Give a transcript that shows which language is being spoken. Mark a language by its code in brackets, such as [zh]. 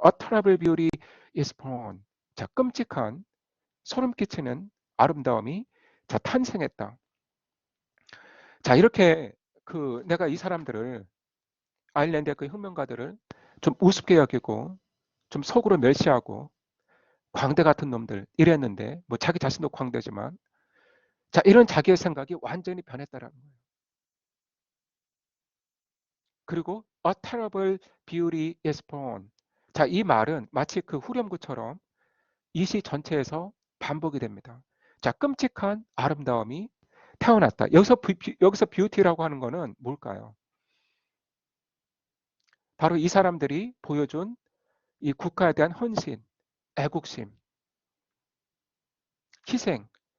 [en] A terrible beauty is born. [ko] 자, 끔찍한 소름 끼치는 아름다움이 자, 탄생했다. 자, 이렇게 내가 이 사람들을 아일랜드의 그 혁명가들을 좀 우습게 여기고 좀 속으로 멸시하고 광대 같은 놈들 이랬는데 뭐 자기 자신도 광대지만 자, 이런 자기의 생각이 완전히 변했다라는 거예요. 그리고 [en] a terrible beauty is born. [ko] 자, 이 말은 마치 그 후렴구처럼 이 시 전체에서 반복이 됩니다. 자, 끔찍한 아름다움이 태어났다. 여기서 뷰티라고 하는 거는 뭘까요? 바로 이 사람들이 보여준 이 국가에 대한 헌신, 애국심, 희생.